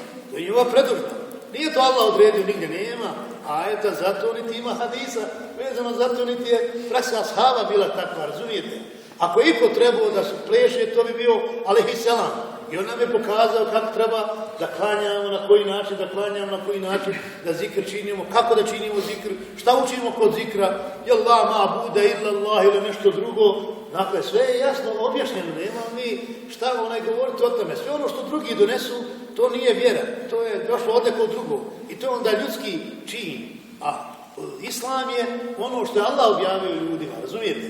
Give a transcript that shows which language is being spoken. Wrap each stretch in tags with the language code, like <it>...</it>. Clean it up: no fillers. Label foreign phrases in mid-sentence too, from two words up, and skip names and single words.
<bs>To je njihova predodžba. Nije to Allah odredio, nigdje nema ajeta, zato niti ima hadisa vezano, zato niti je praksa ashaba bila takva, razumijete? Ako je iko trebao da se pleše, to bi bio</bs> <ar>عليه السلام.</ar> <bs>I on nam je pokazao kako treba da klanjamo, na koji način da klanjamo, na koji način da zikr činimo, kako da činimo zikr, šta učimo kod zikra, jel la ma bude</bs> <ar>إلا الله</ar> <bs>ili nešto drugo. Dakle, sve je jasno objašnjeno, nema mi šta govoriti o tome. Sve ono što drugi donesu, to nije vjera, to je došlo od nekog drugog. I to je onda ljudski čin. A islam je ono što je Allah objavio ljudima, razumijete?</bs>